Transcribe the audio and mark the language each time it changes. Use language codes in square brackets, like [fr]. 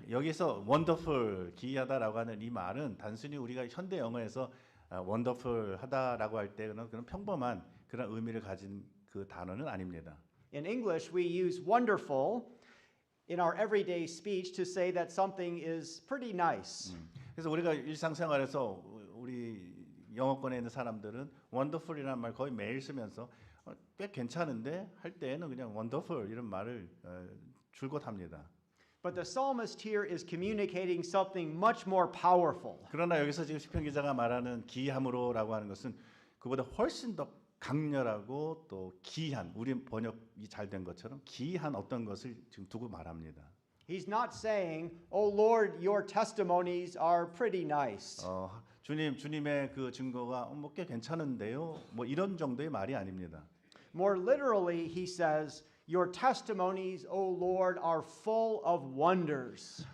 [ko] 여기서 wonderful, 기이하다라고 하는 이 말은 단순히 우리가 현대 영어에서 wonderful하다라고 할 때 그런 평범한 그런 의미를 가진 그 단어는 아닙니다. [en] In English, we use wonderful in our everyday speech to say that something is pretty nice. [ko] 그래서 우리가 일상생활에서 우리 영어권에 있는 사람들은 wonderful이라는 말 거의 매일 쓰면서 꽤 괜찮은데 할 때에는 그냥 wonderful 이런 말을 줄곧 합니다. [en] But the psalmist here is communicating something much more powerful. [ko] 그러나 여기서 지금 시편 기자가 말하는 기이함으로라고 하는 것은 그보다 훨씬 더 강렬하고 또 기이한 우리 번역이 잘 된 것처럼 기이한 어떤 것을 지금 두고 말합니다. [en] He's not saying, "Oh Lord, your testimonies are pretty nice." [ko] 주님의 그 증거가 뭐 꽤 괜찮은데요. 뭐 이런 정도의 말이 아닙니다. [en] More literally, he says, "Your testimonies, O Lord, are full of wonders."